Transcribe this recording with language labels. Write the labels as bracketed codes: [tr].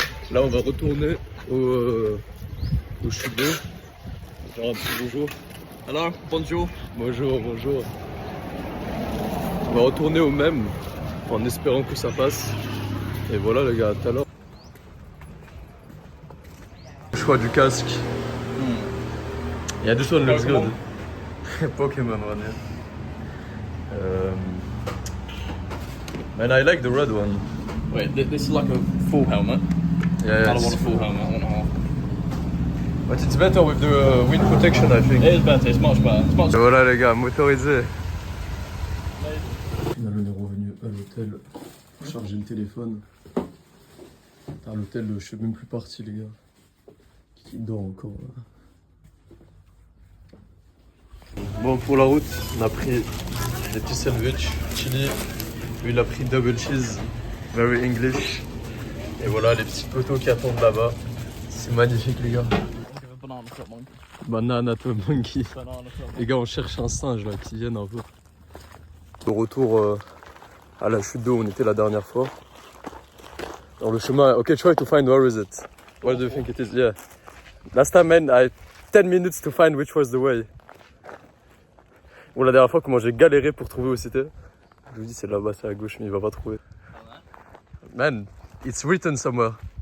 [fr] Là, on va retourner au chute d'eau. Faire un petit bonjour. Alors, bonjour. Bonjour, bonjour. On va retourner au même en espérant que ça passe. Et voilà, les gars, à tout à l'heure. Choix du casque. [en] Yeah, this one looks good. Pokémon one, yeah. Man, I like the red one. Wait, this is like a full helmet. Yeah, I don't want a full helmet, I want a half. But it's better with the wind protection, I think. It is better, it's much better. It's much [fr] Et voilà les gars, motorisé. Finalement, on est revenu à l'hôtel pour charger le téléphone. À l'hôtel, je suis même plus parti les gars. Qui dort encore là. Bon, pour la route, on a pris des petits sandwichs, chili. Lui, il a pris double cheese, [en] very English. [fr] Et voilà les petits poteaux qui attendent là-bas. C'est magnifique les gars. [en] Banana to monkey. [fr] Les gars, on cherche un singe là qui vienne un peu. De retour à la chute d'eau où on était la dernière fois. Dans le chemin, [en] ok, try to find where is it. Where do you think it is? Yeah. Last time, man, I had 10 minutes to find which was the way. [fr] Bon, la dernière fois, comment j'ai galéré pour trouver où c'était. Je vous dis, c'est là-bas, c'est à gauche, mais il va pas trouver. [en] Man, it's written somewhere.